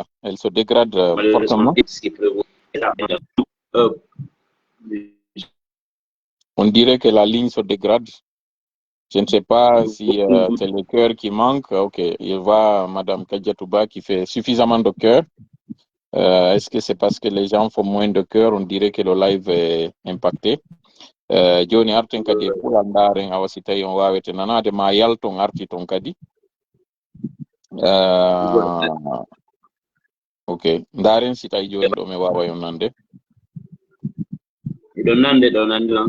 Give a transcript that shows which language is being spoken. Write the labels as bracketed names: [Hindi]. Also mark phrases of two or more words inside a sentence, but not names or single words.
[French] Elle se dégrade fortement. On dirait que la ligne se dégrade. Je ne sais pas si c'est le cœur qui manque. Ok, il va Mme Kadiatouba qui fait suffisamment de cœur. Est-ce que c'est parce que les gens font moins de cœur? On dirait que le live est impacté. [Fula] Joni arten kadi pula ndaren awa si tawi on wawete nanade ma yalton arti ton kadi. Ok, ndaren si tawi joni ɗo mi wawa yon nande. Miɗon nande ɗo nande non?